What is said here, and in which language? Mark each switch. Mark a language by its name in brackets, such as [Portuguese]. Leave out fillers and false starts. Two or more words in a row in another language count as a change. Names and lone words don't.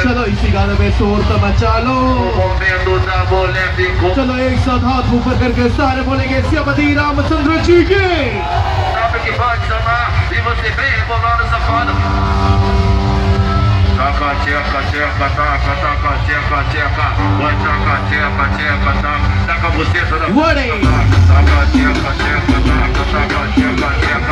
[Hindi] चलो इसी गाने में शोर तो मचा लो. [Portuguese] O momento da mulher ficou. [Hindi] चलो एक साथ हाथ ऊपर करके सारे बोलेंगे सियापति रामचंद्र जी के. [Portuguese] Sabe que pode chamar e você vem rebolando safado. Taca, tcheca, tcheca, taca, taca, tcheca, tcheca. Vai taca, tcheca, tcheca, taca. Taca você toda. Ready. Taca, tcheca, tcheca, taca, taca, tcheca, tcheca.